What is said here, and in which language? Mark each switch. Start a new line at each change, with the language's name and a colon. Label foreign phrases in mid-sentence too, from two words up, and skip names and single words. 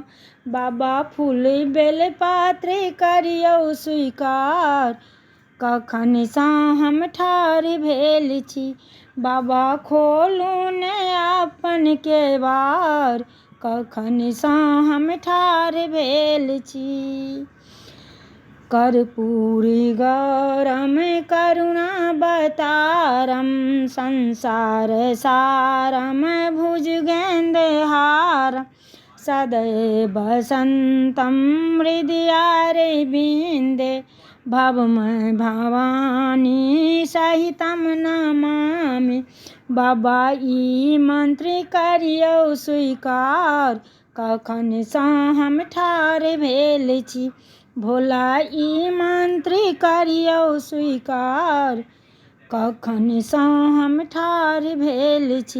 Maithili: बाबा फूल बेलपत्र करियौ स्वीकार, कखन सँ हम ठाढ़ भेल छी। बाबा खोलू ने अपन केवाड़, कखन सँ हम ठाढ़ भेल छी।
Sanskrit: कर्पूरी गौरम करुणावतारम, संसार सारम भुजगेन्द्रहारम। सदैव वसन्तं हृदयारविन्दे, भवं भवानी सहितं नमामि।
Maithili: बाबा ई मंत्र करियौ स्वीकार, कखन सँ हम ठाढ़ भेल छी। भोला ई मंत्र करियौ स्वीकार, कखन सँ हम ठाढ़ भेल छी।